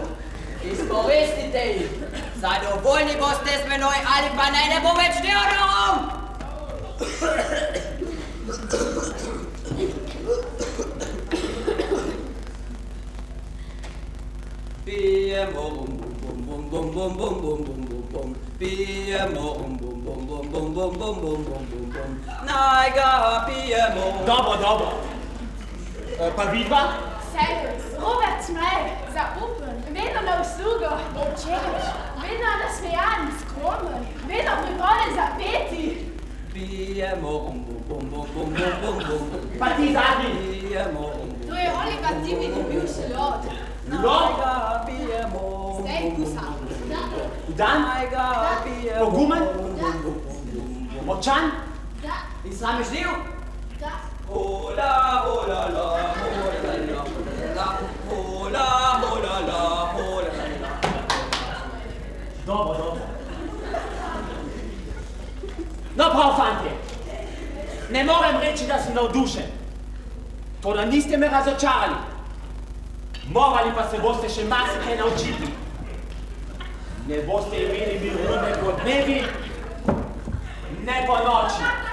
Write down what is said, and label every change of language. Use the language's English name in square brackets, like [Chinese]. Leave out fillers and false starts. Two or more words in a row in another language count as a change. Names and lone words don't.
[Slovenian] Izkoristite jih. Zadovoljni boste z menoj ali pa naj ne bo več deodorov! Pijemo bum bum bum bum bum bum bum bum bum. Pijemo bum bum bum bum bum bum bum bum bum bum bum. Naj ga pijemo. Dobro. Pa vidva? Servus, Robert Smej, zaupen, vedno na uslugo, občeč, vedno nasmejan, skromen, vedno pripravljen za peti. Pijemo bum bum bum bum bum bum bum bum. Pa ti zadnji? Pijemo bum bum. To je Oliver Timmy, ki bil še lod. Naj ga pijemo. Zdaj gusar. Vdan? Naj ga pijemo. Pogumen? Močan? Da. In sramežljiv? Da. Hola, hola, la, hola, la, hola, hola, la, hola, la. Dobro. No prav, fantje. Ne morem reči, da sem navdušen. Toda niste me razočarali. Morali pa se boste še marsikaj naučiti. Ne boste imeli miru ne po dnevi, ne po noči.